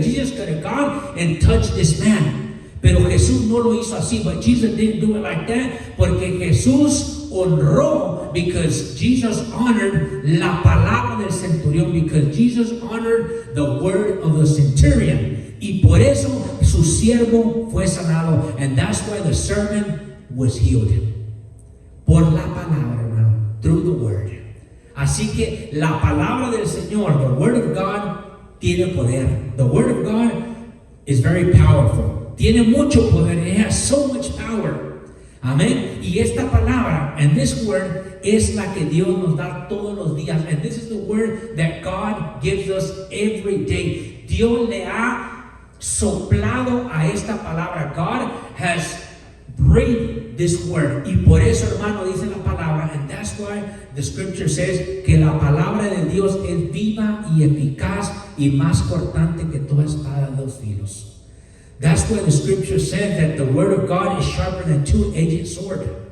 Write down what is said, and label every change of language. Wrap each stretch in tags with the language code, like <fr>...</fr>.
<en>Jesus could have gone and touched this man.</en> <es>Pero Jesús no lo hizo así.</es> <en>But Jesus didn't do it like that,</en> <es>porque Jesús honró,</es> <en>because Jesus honored</en> <es>la palabra del centurión,</es> <en>because Jesus honored the word of the centurion.</en> <es>Y por eso su siervo fue sanado.</es> <en>And that's why the servant was healed.</en> <es>Por la palabra, hermano.</es> <en>Through the word.</en> <es>Así que la palabra del Señor,</es> <en>the word of God,</en> <es>tiene poder.</es> <en>The word of God is very powerful.</en> <es>Tiene mucho poder.</es> <en>It has so much power. Amén.</en> <es>Y esta palabra,</es> <en>and this word,</en> <es>es la que Dios nos da todos los días.</es> <en>And this is the word that God gives us every day.</en> <es>Dios le ha soplado a esta palabra.</es> <en>God has breathed this word.</en> <es>Y por eso, hermano, dice la palabra,</es> <en>and that's why the scripture says</en> <es>que la palabra de Dios es viva y eficaz y más cortante que toda espada de dos filos.</es> <en>That's why the scripture says that the word of God is sharper than two-edged sword.</en>